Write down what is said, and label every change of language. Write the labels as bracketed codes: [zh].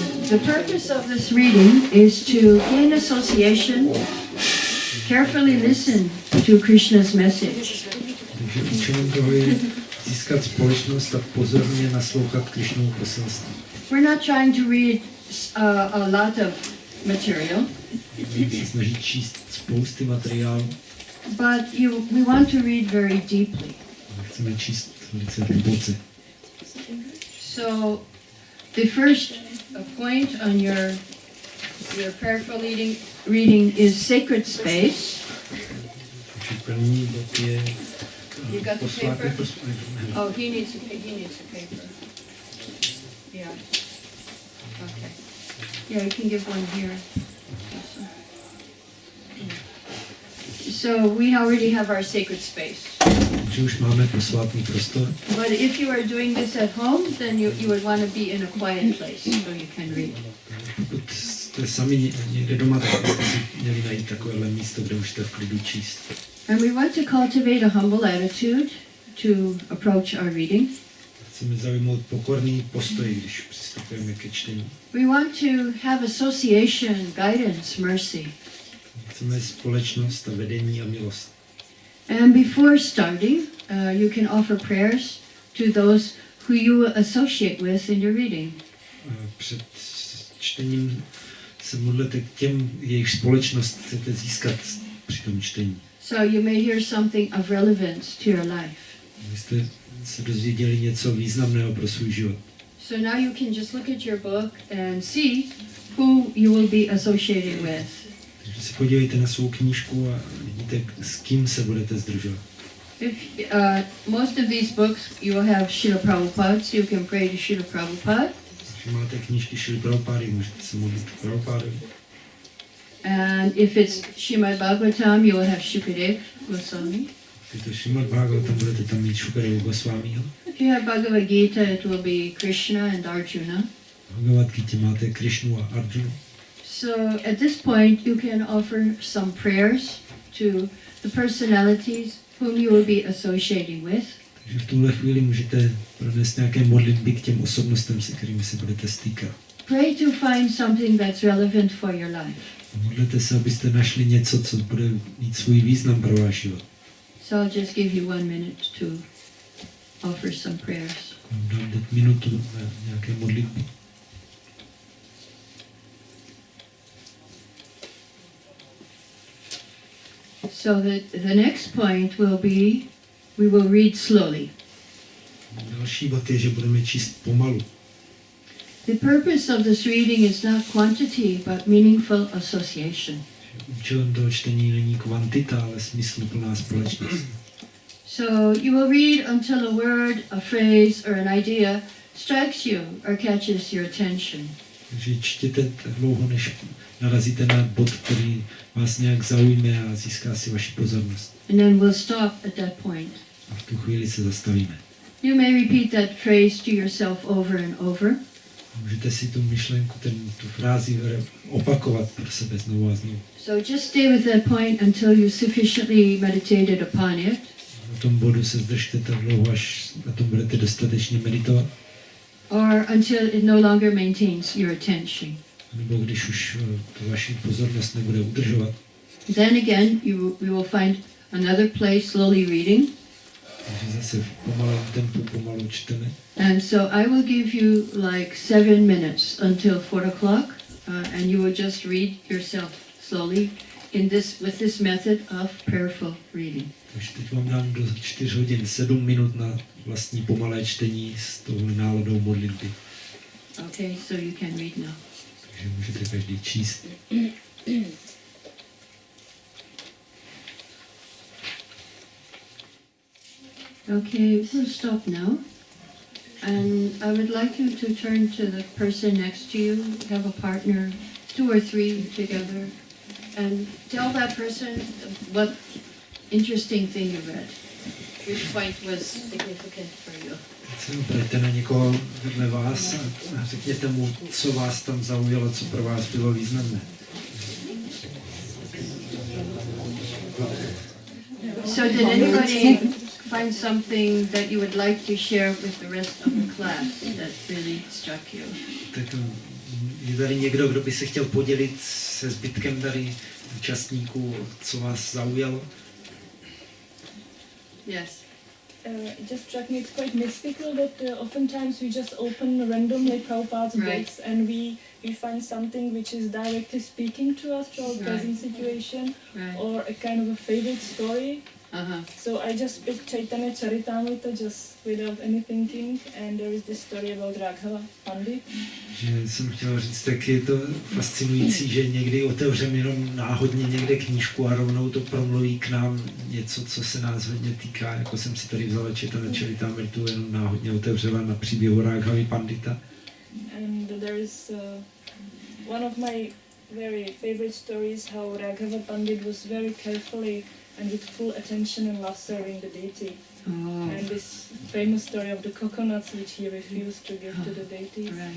[en] The purpose of this reading is to gain association, carefully listen to Krishna's message. [cs] Takže účelem toho je získat společnost a pozorně naslouchat Krishnovu poselství. [en] We're not trying to read a lot of material, [cs] Se snaží číst spousty materiálu, [en] but we want to read very deeply. [cs] ale chceme číst velice hluboce. [en] So the first point on your prayerful reading is sacred space. [cs] Takže první bod je [en] You got the [cs] posvátné [en] paper? [cs] prostor. [en] Oh, he needs a paper. Yeah. Okay. Yeah, you can give one here. So we already have our sacred space. [cs] Takže už máme posvátný prostor. [en] But if you are doing this at home, then you would want to be in a quiet place so you can read. [cs] Pokud jste sami někde doma, tak byste si měli najít takovéhle místo, kde můžete v klidu číst. [en] And we want to cultivate a humble attitude to approach our reading. [cs] Chceme zaujmout pokorný postoj, když přistupujeme ke čtení. [en] We want to have association, guidance, mercy. [cs] Chceme společnost a vedení a milost. [en] And before starting, you can offer prayers to those who you associate with in your reading. [cs] Před čtením se modlete k těm, jejich společnost chcete získat při tom čtení. [en] So you may hear something of relevance to your life. [cs] Vy jste se dozvěděli něco významného pro svůj život. [en] So now you can just look at your book and see who you will be associating with. [cs] Takže si podívejte na svou knížku a vidíte, s kým se budete združovat. [en] If most of these books you will have Srila Prabhupada, so you can pray to Srila Prabhupada. [cs] Když máte knížky Šrily Prabhupády, můžete se modlit k Prabhupádovi. [en] And if it's Srimad-bhagavatam, you will have Shukadev Goswami. [cs] Když to Srimad-bhagavatam, budete tam mít Šukadevu Gosvámího. [en] If you have Bhagavad-gita, it will be Krishna and Arjuna. [cs] V Bhagavad-gitě máte Krishnu a Arjunu. [en] So at this point, you can offer some prayers to the personalities whom you will be associating with. [cs] Takže v tuhle chvíli můžete pronést nějaké modlitby k těm osobnostem, se kterými se budete stýkat. [en] Pray to find something that's relevant for your life. [cs] Modlete se, abyste našli něco, co bude mít svůj význam pro váš život. [en] So I'll just give you 1 minute to offer some prayers. [cs] Dám teď minutu na nějaké modlitby. [en] So the next point will be, we will read slowly. [cs] Další bod je, že budeme číst pomalu. [en] The purpose of this reading is not quantity, but meaningful association. [cs] Účelem toho čtení není kvantita, ale smysluplná společnost. [en] So you will read until a word, a phrase, or an idea strikes you or catches your attention. [cs] Takže čtěte tak dlouho, než narazíte na bod, který vás nějak zaujme a získá si vaši pozornost. [en] And then we'll stop at that point. [cs] A v tu chvíli se zastavíme. [en] You may repeat that phrase to yourself over and over. [cs] Můžete si tu myšlenku, tu frázi opakovat pro sebe znovu a znovu. [en] So just stay with that point until you sufficiently meditated upon it. [cs] Na tom bodu se zdržte tak dlouho, až na tom budete dostatečně meditovat. [en] Or until it no longer maintains your attention. [cs] Nebo když už to vaši pozornost nebude udržovat. [en] Then again, we will find another place slowly reading. [cs] Takže zase v pomalém tempu pomalu čteme. [en] And so I will give you like 7 minutes until 4 o'clock, and you will just read yourself slowly with this method of prayerful reading. [cs] Takže teď vám dám do 4 hodin 7 minut na vlastní pomalé čtení s touhle náladou modlitby. [en] Okay, so you can read now. [cs] Takže můžete každý číst. [en] Okay, we'll stop now. And I would like you to turn to the person next to you, have a partner, 2 or 3 together, and tell that person what interesting thing you read, which point was significant for you. [cs] Pojďte na někoho vedle vás a řekněte mu, co vás tam zaujalo, co pro vás bylo významné. [en] So did anybody find something that you would like to share with the rest of the class that really struck you? [cs] Tak je tady někdo, kdo by se chtěl podělit se zbytkem tady účastníků, co vás zaujalo? [en] Yes. It just struck me, it's quite mystical that oftentimes we just open randomly Prabhupada's books and we find something which is directly speaking to us, to our present situation, or a kind of a favorite story. So I just picked Caitanya-caritamrita just without any thinking, and there is this story about Raghava Pandit. [cs] Že jsem chtěl říct, tak je to fascinující, že někdy otevřeme jenom náhodně někde knížku a rovnou to promluví k nám něco, co se nás hodně týká. Jako jsem si tady vzala Caitanya-caritamritu, jenom náhodně otevřela na příběhu Raghavy Pandita. [en] And there is one of my very favorite stories how Raghava Pandit was very carefully and with full attention and love serving the deity. And this famous story of the coconuts which he refused to give to the deities.